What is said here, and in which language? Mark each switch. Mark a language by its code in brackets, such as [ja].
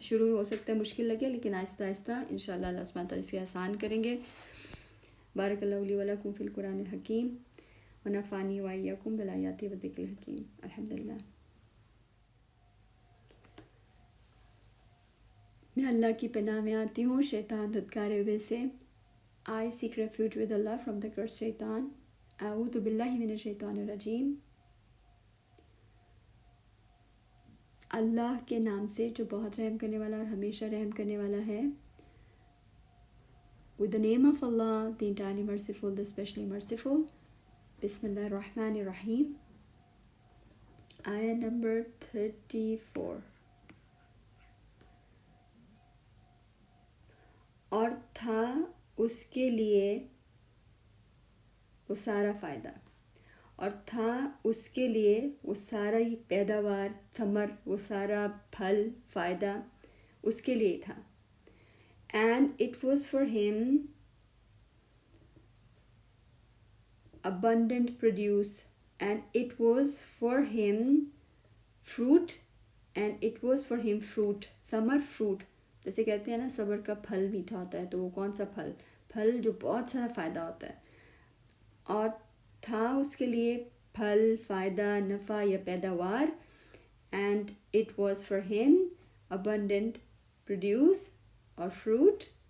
[ur] شروع میں ہو سکتا ہے مشکل لگے، لیکن آہستہ آہستہ انشاءاللہ اللہ سبحانہ تعالیٰ اسے آسان کریں گے. [ar] بارک اللہ لی ولکم فی القرآن الحکیم ونفعنی وایاکم بالآیات والذکر الحکیم. الحمدللہ. [ur] میں اللہ کی پناہ میں آتی ہوں شیطان دھتکارے ہوئے سے. [en] I seek refuge with Allah from the cursed shaitan. [ar] اعوذ باللہ من الشیطان الرجیم. [ur] اللہ کے نام سے جو بہت رحم کرنے والا اور ہمیشہ رحم کرنے والا ہے. [en] With the name of Allah, the entirely merciful, the especially merciful. [ar] بسم اللہ الرحمن الرحیم. [ur] آیہ نمبر [ar] 34. [ur] اور تھا اس کے لیے وہ سارا فائدہ، اور تھا اس کے لیے وہ سارا پیداوار، ثمر، وہ سارا پھل، فائدہ اس کے لیے تھا. [en] And it was for him abundant produce, and it was for him fruit, and it was for him fruit. [ur] ثمر، fruit. جیسے کہتے ہیں نا صبر کا پھل میٹھا ہوتا ہے، تو وہ کون سا پھل جو بہت سارا فائدہ ہوتا ہے. اور تھا اس کے لیے پھل، فائدہ، نفع یا پیداوار. [en] And it was for them abundant produce اور fruit.